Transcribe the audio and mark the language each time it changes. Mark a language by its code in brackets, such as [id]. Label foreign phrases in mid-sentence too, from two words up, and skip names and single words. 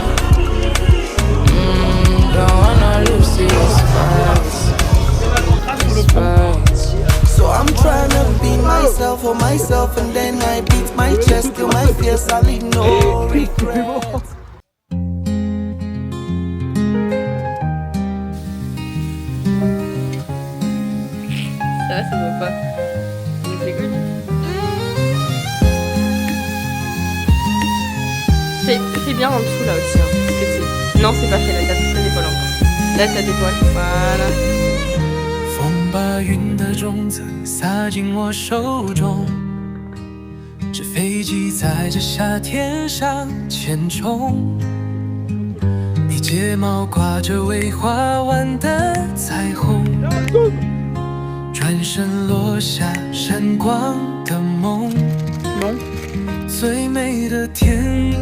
[en] Don't wanna lose this fight. So I'm trying to be myself for myself, and then I beat my chest till my fears I leave no regret. [fr] Ça va pas. Donc c'est cool. Fais bien en dessous là aussi. Hein, parce que c'est... Non, c'est pas fait là, t'as des poils encore. Là, t'as des poils. Voilà. [zh] 风把云的种子撒进我手中，纸飞机在这夏天上牵冲，你睫毛挂着未画完的彩虹，转身落下闪光的梦，最美的天